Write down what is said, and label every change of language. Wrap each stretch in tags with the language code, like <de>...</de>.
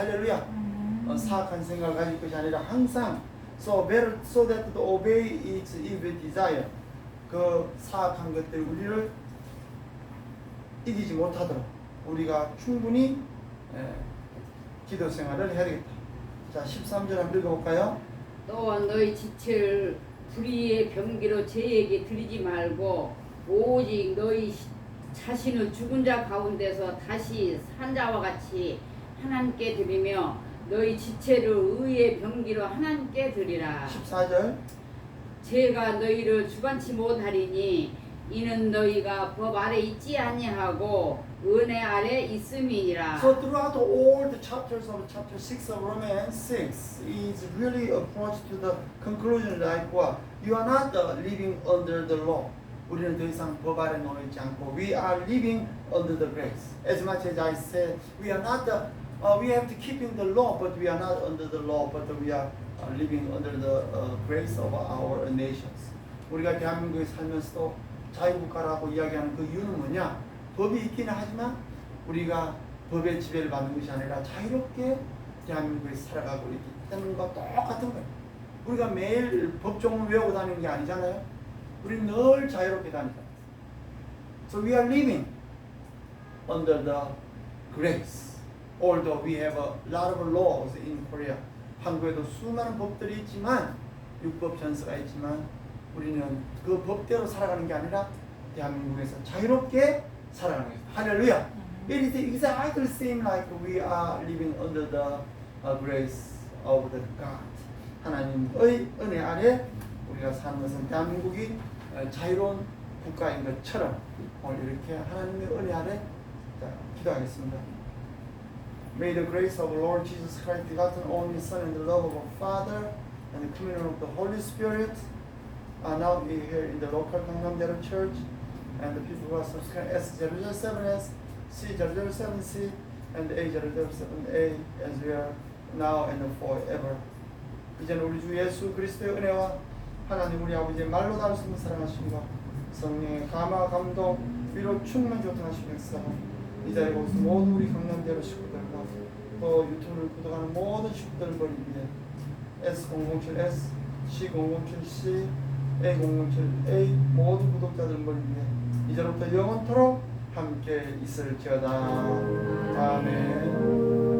<ko>할렐루야. 사악한 생각을 가질 것이 아니라 항상</ko> <en>so better so that to obey its evil desire.</en> <ko>그 사악한 것들이 우리를 이기지 못하도록 우리가 충분히 기도 생활을 해야 되겠다. 자, 13절 한번 읽어볼까요? 또 너희 지체를 불의의 병기로 죄에게 들이지 말고 오직 너희 자신을 죽은 자 가운데서 다시 산 자와 같이 하나님께 드리며 너희 지체를 의의 병기로 하나님께 드리라. 14절. 죄가 너희를 주관치 못하리니 이는 너희가 법 아래 있지 아니하고 은혜 아래 있음이니라.</ko> <en>So throughout all the chapters of chapter 6 of Romans 6 is really approach to the conclusion like what? You are not living under the law.</en> <ko>우리는 더 이상 법 아래 놓여 있지 않고</ko> <en>we are living under the grace. As much as I said we are not we have to keeping the law, but we are not under the law, but we are living under the grace of our nations.</en> <ko>우리가 대한민국에 살면서도 자유국가라고 이야기하는 그 이유는 뭐냐? 법이 있기는 하지만 우리가 법의 지배를 받는 것이 아니라 자유롭게 대한민국에 살아가고 있다는 것과 똑같은 거예요. 우리가 매일 법조문을 외우고 다니는 게 아니잖아요. 우리는 늘 자유롭게 다니잖아요.</ko> <en>So we are living under the grace. Although we have a lot of laws in Korea.</en> <ko>한국에도 수많은 법들이 있지만 율법 전서가 있지만 우리는 그 법대로 살아가는 게 아니라 대한민국에서 자유롭게 살아가는 거예요. 할렐루야.</ko> <en>It is exactly the same like we are living under the grace of the God.</en> <ko>하나님의 은혜 아래 우리가 사는 것은 대한민국이 자유로운 국가인 것처럼 오늘 이렇게 하나님의 은혜 아래 기도하겠습니다.</ko> <en>May the grace of our Lord Jesus Christ, begotten only Son, and the love of our Father, and the communion of the Holy Spirit now be here in the local Gangnam Church, and the people who are subscribed S007S, C007C, and A007A as we are now and forever.</en> <ko>이제는 우리 주 예수 그리스도의 은혜와 하나님 우리 아버지의 말로 다룰 수 있는 사랑하심과 성령의 감화 감동 위로 충만 교통하시면서 이 자리에 오신 모든 우리 강남대로 식구들과 또 유튜브를 구독하는 모든 식구들을 위해 S007S, C007C, A007A 모든 구독자들을 위해 이제부터 영원토록 함께 있을지어다. 아멘.</ko>